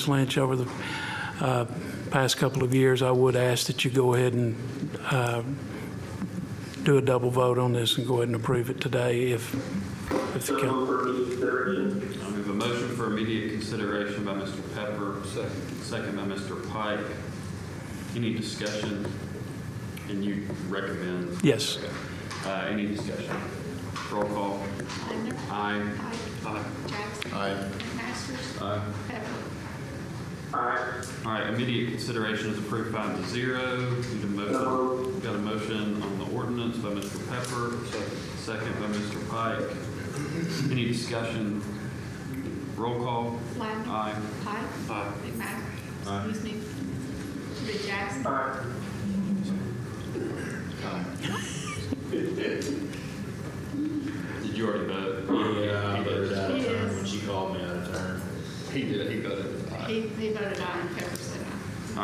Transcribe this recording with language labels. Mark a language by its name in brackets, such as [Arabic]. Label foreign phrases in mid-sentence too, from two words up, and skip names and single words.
[English] Lynch over the past couple of years, I would ask that you go ahead and do a double vote on this and go ahead and approve it today if you can. I have a motion for immediate consideration by Mr. Pepper, second by Mr. Pike. Any discussion? And you recommend? Yes. Okay. Any discussion? Roll call. Lyden. Aye. Pike. Jackson. Aye. McMasters. Aye. Pepper. All right, immediate consideration is approved 5-0. Need a motion. We've got a motion on the ordinance by Mr. Pepper, second by Mr. Pike. Any discussion? Roll call. Lyden. Aye. Pike. Aye. McMasters. Aye. Excuse me. Rid Jackson. Did you already vote? Yeah, I voted out of He turn is. when she called me out of turn. He did. He voted aye. He voted aye and Pepper said aye.